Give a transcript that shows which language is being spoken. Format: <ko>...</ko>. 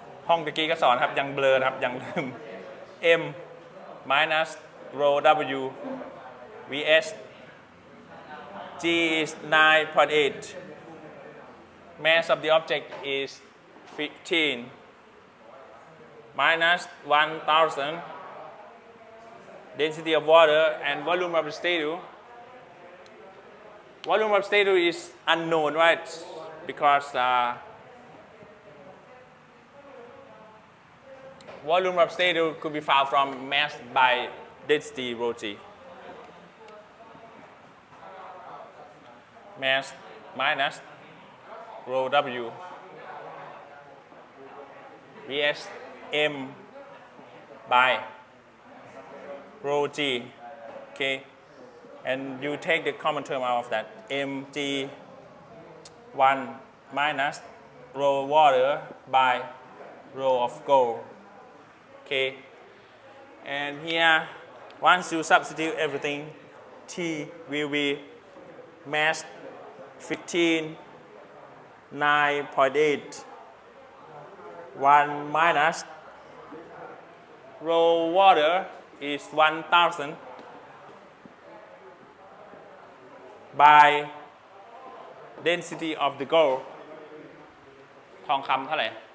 <th>ห้องตะกี้ก็สอนครับยังเบลอครับยังลืม</th> <en>M minus rho W Vs G is 9.8. Mass of the object is 15 minus 1000 density of water and volume of the statue. Volume of statue is unknown, right? Because volume of statue could be found from mass by density rho G. Mass minus rho W Vs M by rho G, okay? And you take the common term out of that, mg 1 minus rho water by rho of gold, okay? And here, once you substitute everything, T will be mass 15 9.8 1 minus rho water is 1000 by density of the gold</en> <th>ทองคำเท่าไหร่</th>